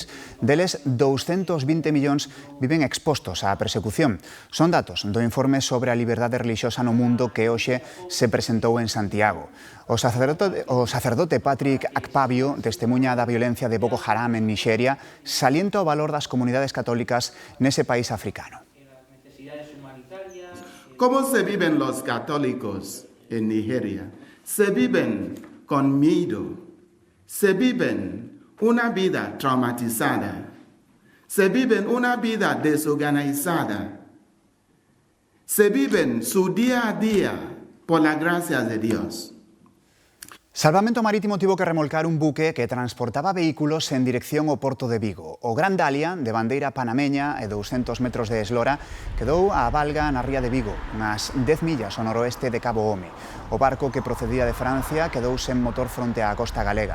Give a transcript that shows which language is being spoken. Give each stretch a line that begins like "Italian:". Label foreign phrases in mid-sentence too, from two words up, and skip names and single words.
Galician: Deles, 220 millóns viven expostos á persecución. Son datos do informe sobre a liberdade relixiosa no mundo que hoxe se presentou en Santiago. O sacerdote Patrick Akpabio testemunha da violencia de Boko Haram en Nixeria, salienta o valor das comunidades católicas nese país africano.
Spanish: ¿Cómo se viven los católicos en Nigeria? Se viven con miedo, se viven una vida traumatizada, se viven una vida desorganizada, se viven su día a día por la gracia de Dios.
Galician: Salvamento Marítimo tivo que remolcar un buque que transportaba vehículos en dirección ao porto de Vigo. O Gran Dalia, de bandeira panameña e 200 metros de eslora, quedou á valga na ría de Vigo, unas 10 millas ao noroeste de Cabo Home. O barco, que procedía de Francia, quedou sen motor fronte á costa galega.